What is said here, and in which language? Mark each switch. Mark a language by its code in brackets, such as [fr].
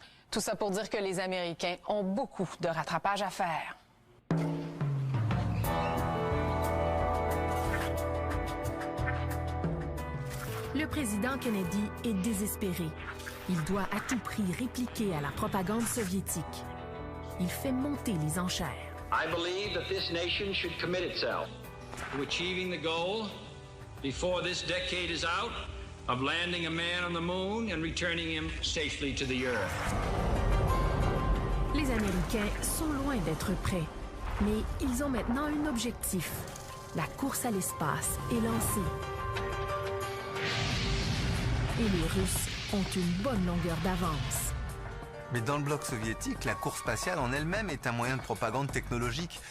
[fr] Tout ça pour dire que les Américains ont beaucoup de rattrapage à faire. Le président Kennedy est désespéré. Il doit à tout prix répliquer à la propagande soviétique. Il fait monter les enchères. [en] I believe that this nation should commit itself to achieving the goal before this decade is out of landing a man on the moon and returning him safely to the earth. [fr] Les Américains sont loin d'être prêts, mais ils ont maintenant un objectif. La course à l'espace est lancée. Et les Russes ont une bonne longueur d'avance. Mais dans le bloc soviétique, la course spatiale en elle-même est un moyen de propagande technologique.